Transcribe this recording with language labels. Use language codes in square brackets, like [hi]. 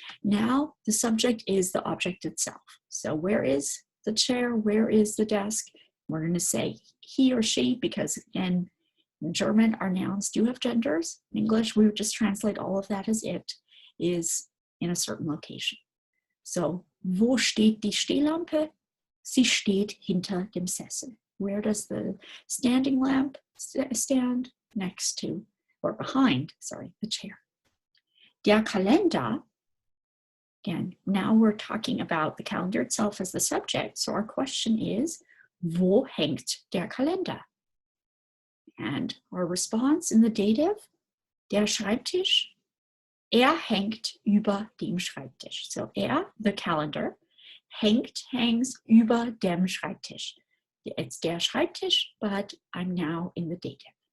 [en] Now the subject is the object itself. So where is the chair? Where is the desk? We're going to say he or she because, again, in German, our nouns do have genders. In English, we would just translate all of that as it is in a certain location. [de] So, wo steht die Stehlampe? Sie steht hinter dem Sessel. [en] Where does the standing lamp stand? Next to, or behind, sorry, the chair. Der Kalender, again, now we're talking about the calendar itself as the subject. So our question is, [de] wo hängt der Kalender? [en] And our response in the dative, der Schreibtisch, [de] hängt über dem Schreibtisch. [en] So the calendar, hangs [de] über dem Schreibtisch. [en] It's der Schreibtisch, but I'm now in the dative.